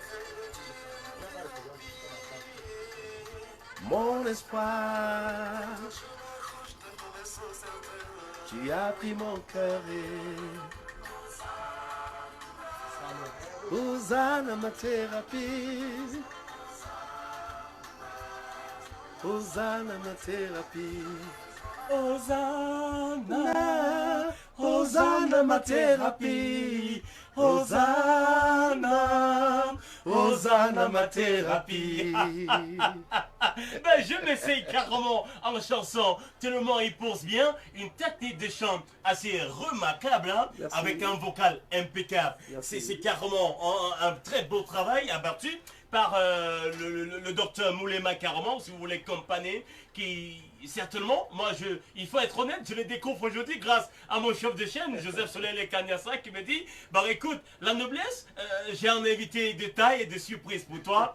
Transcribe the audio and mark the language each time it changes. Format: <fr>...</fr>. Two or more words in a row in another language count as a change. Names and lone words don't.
<fr>Mon espoir, tu as pris mon cœur et Hosanna ma thérapie. Hosanna ma thérapie. Hosanna, Hosanna ma thérapie. Hosanna, Hosanna ma thérapie. Ben, je m'essaye carrément en chanson, tellement il pose bien, une technique de chant assez remarquable, hein, avec un vocal impeccable. C'est carrément un très beau travail abattu par le docteur Moulema carrément, si vous voulez accompagner, qui certainement, il faut être honnête, je le découvre aujourd'hui grâce à mon chef de chaîne, Joseph Soleil Kanyasa, qui me dit, bah écoute, la noblesse, j'ai un invité de taille et de surprise pour toi.</fr>